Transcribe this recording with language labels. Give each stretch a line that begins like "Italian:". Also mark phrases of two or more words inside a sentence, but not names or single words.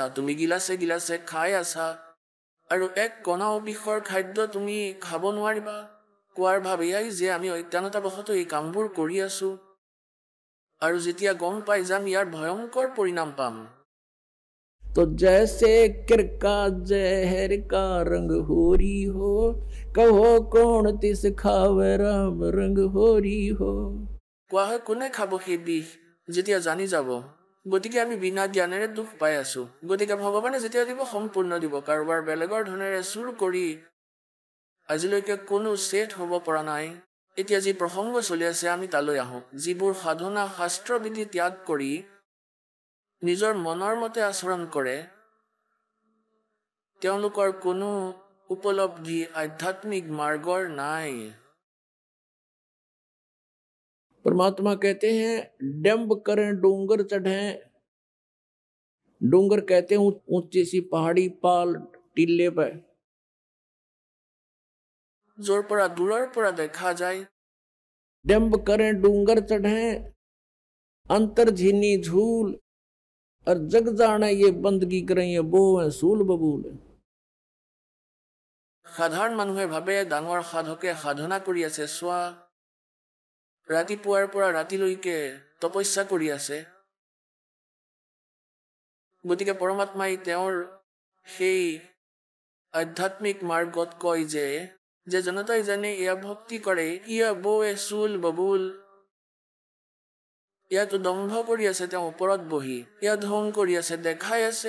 Assamese: তুমি গিলাচে গিলাচে খাই আছা আৰু এক কণাও বিষৰ খাদ্য তুমি খাব নোৱাৰিবা। কোৱাৰ ভাৱ এয়াই যে আমি অজ্ঞানতাবশতঃ এই কামবোৰ কৰি আছো আৰু যেতিয়া গম পাই যাম ইয়াৰ ভয়ংকৰ পৰিণাম পাম।
Hindi: तो जैसे किरका जहर का रंग होरी हो कहो कौन तिस खावे राम रंग होरी हो।
Assamese: কোৱা হয় কোনে খাব সেই বিষ যেতিয়া জানি যাব। গতিকে আমি বিনা জ্ঞানেৰে দুখ পাই আছো। গতিকে ভগৱানে যেতিয়া দিব সম্পূৰ্ণ দিব। কাৰোবাৰ বেলেগৰ ধনেৰে চুৰ কৰি আজিলৈকে কোনো ছেট হ'ব পৰা নাই। এতিয়া যি প্ৰসংগ চলি আছে আমি তালৈ আহোঁ। যিবোৰ সাধনা শাস্ত্ৰবিধি ত্যাগ কৰি নিজৰ মনৰ মতে আচৰণ কৰে, তেওঁলোকৰ কোনো উপলব্ধি আধ্যাত্মিক মাৰ্গৰ নাই।
Hindi: परमात्मा कहते हैं डंब करें डूंगर चढ़े, डूंगर कहते हैं ऊंची सी पहाड़ी पाल टीले पे,
Assamese: য'ৰ পৰা দূৰৰ পৰা দেখা যায়।
Hindi: डंब करें डूंगर चढ़े अंतर झीनी झूल और जग जाने ये बंदगी करें ये बो है सूल बबूल।
Assamese: সাধাৰণ মানুহে ভাবে ডাঙৰ সাধকে সাধনা কৰি আছে, চোৱা ৰাতিপুৱাৰ পৰা ৰাতিলৈকে তপস্যা কৰি আছে। গতিকে পৰমাত্মাই তেওঁৰ সেই আধ্যাত্মিক মাৰ্গত কয় যে জনতাই জানে এয়া ভক্তি কৰে, ইয়া
Hindi: बोवे सूल बबूल,
Assamese: ইয়াতো দম্ভ কৰি আছে তেওঁ ওপৰত বহি, ইয়া ঢং কৰি আছে, দেখাই আছে।